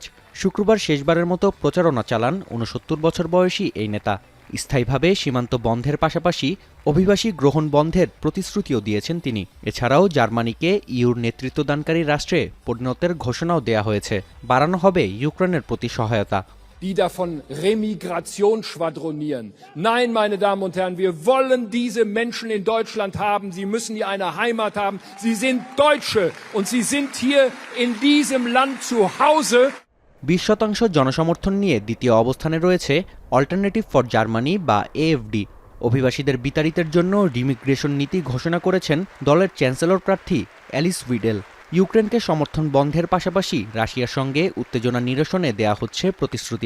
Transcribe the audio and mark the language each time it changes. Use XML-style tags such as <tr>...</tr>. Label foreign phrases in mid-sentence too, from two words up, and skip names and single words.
<bn>শুক্রবার শেষবারের মতো প্রচারণা চালান 69 বছর বয়সী এই নেতা। স্থায়ীভাবে সীমান্ত বন্ধের পাশাপাশি অভিবাসী গ্রহণ বন্ধের প্রতিশ্রুতিও দিয়েছেন তিনি। এছাড়াও জার্মানিকে ইউর নেতৃত্বদানকারী রাষ্ট্রে পরিণতের ঘোষণাও দেয়া হয়েছে। বাড়ানো হবে ইউক্রেনের প্রতি সহায়তা।</bn> <de>Die davon Remigration schwadronieren. Nein, meine Damen und Herren, wir wollen diese Menschen in Deutschland haben. Sie müssen hier eine Heimat haben. Sie sind Deutsche und sie sind hier in diesem Land zu Hause.</de> <bn>20% জনসমর্থন নিয়ে দ্বিতীয় অবস্থানে রয়েছে অল্টারনেটিভ ফর জার্মানি বা এএফডি। অভিবাসীদের বিতাড়িতের জন্য রিমিগ্রেশন নীতি ঘোষণা করেছেন দলের চ্যান্সেলর প্রার্থী অ্যালিস উইডেল। ইউক্রেনকে সমর্থন বন্ধের পাশাপাশি রাশিয়ার সঙ্গে উত্তেজনা নিরসনে দেয়া হচ্ছে প্রতিশ্রুতি।</bn>